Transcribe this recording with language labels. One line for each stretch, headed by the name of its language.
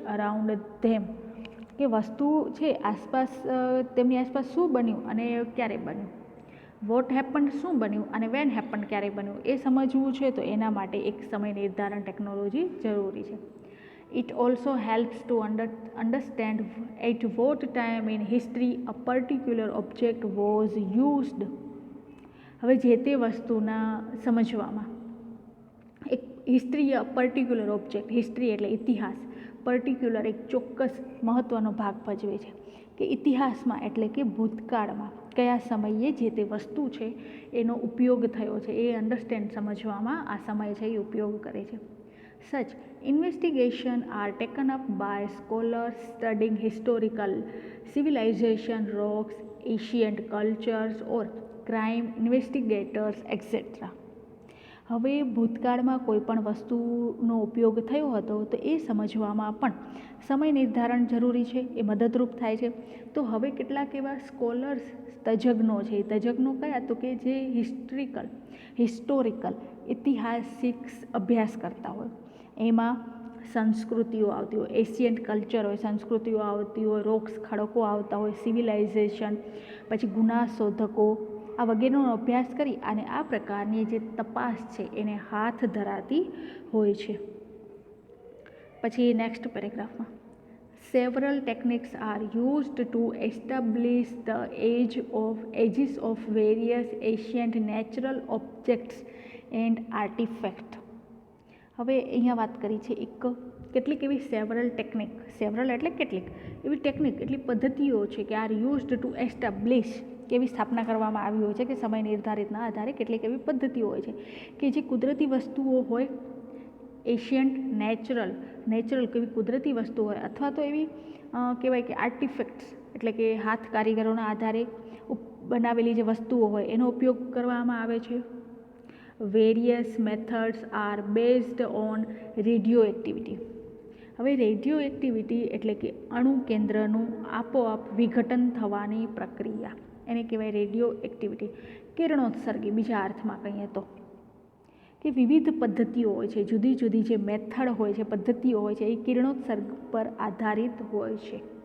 English: around them
Gujarati: કે વસ્તુ છે આસપાસ, તેમની આસપાસ શું બન્યું અને ક્યારે બન્યું.
English: what happened
Gujarati: શું બન્યું અને
English: when happened
Gujarati: ક્યારે બન્યું એ સમજવું છે. તો એના માટે એક સમય નિર્ધારણ ટેકનોલોજી જરૂરી છે.
English: It also helps to understand at what time in history a particular object was used.
Gujarati: હવે જે તે વસ્તુના સમજવામાં એક હિસ્ટ્રી, પર્ટિક્યુલર ઓબ્જેક્ટ, હિસ્ટ્રી એટલે ઇતિહાસ, પર્ટિક્યુલર એક ચોક્કસ મહત્ત્વનો ભાગ ભજવે છે. કે ઇતિહાસમાં એટલે કે ભૂતકાળમાં કયા સમયે જે તે વસ્તુ છે એનો ઉપયોગ થયો છે એ અન્ડરસ્ટેન્ડ સમજવામાં આ સમય છે એ ઉપયોગ કરે છે.
English: Such investigations are taken up by scholars studying historical civilization, rocks, ancient cultures or crime investigators, etc.
Gujarati: હવે ભૂતકાળમાં કોઈ પણ વસ્તુનો ઉપયોગ થયો હતો તો એ સમજવામાં પણ સમય નિર્ધારણ જરૂરી છે, એ મદદરૂપ થાય છે. તો હવે કેટલાક એવા સ્કોલર્સ, તજજ્ઞો છે. તજજ્ઞો કયા? તો કે જે હિસ્ટોરિકલ ઐતિહાસિક અભ્યાસ કરતા હોય. એમાં સંસ્કૃતિઓ આવતી હોય, એશિયન્ટ કલ્ચર હોય, સંસ્કૃતિઓ આવતી હોય, રોક્સ, ખડકો આવતા હોય, સિવિલાઇઝેશન, પછી ગુના શોધકો, આ વગેરેનો અભ્યાસ કરી અને આ પ્રકારની જે તપાસ છે એને હાથ ધરાતી હોય છે. પછી next પેરેગ્રાફમાં
English: several techniques are used to establish the ages of various ancient natural objects and artifacts.
Gujarati: હવે અહીંયા વાત કરી છે કેટલીક એવી સેવરલ એટલે કેટલીક એવી ટેકનિક, એટલી પદ્ધતિઓ છે કે
English: are used to establish,
Gujarati: કેવી સ્થાપના કરવામાં આવી હોય છે કે સમય નિર્ધારિતના આધારે કેટલીક એવી પદ્ધતિઓ હોય છે કે જે કુદરતી વસ્તુઓ હોય, એશિયન્ટ, નેચરલ કેવી કુદરતી વસ્તુઓ હોય, અથવા તો એવી કહેવાય કે આર્ટિફેક્ટ્સ એટલે કે હાથ કારીગરોના આધારે બનાવેલી જે વસ્તુઓ હોય એનો ઉપયોગ કરવામાં આવે છે.
English: Various methods are based on radioactivity.
Gujarati: હવે રેડિયો એક્ટિવિટી એટલે કે અણુ કેન્દ્રનું આપોઆપ વિઘટન થવાની પ્રક્રિયા, એને કહેવાય રેડિયો એક્ટિવિટી. કિરણોત્સર્ગી બીજા અર્થમાં કહીએ તો કે વિવિધ પદ્ધતિઓ હોય છે, જુદી જુદી જે મેથડ હોય છે, પદ્ધતિઓ હોય છે, એ કિરણોત્સર્ગ પર આધારિત હોય છે.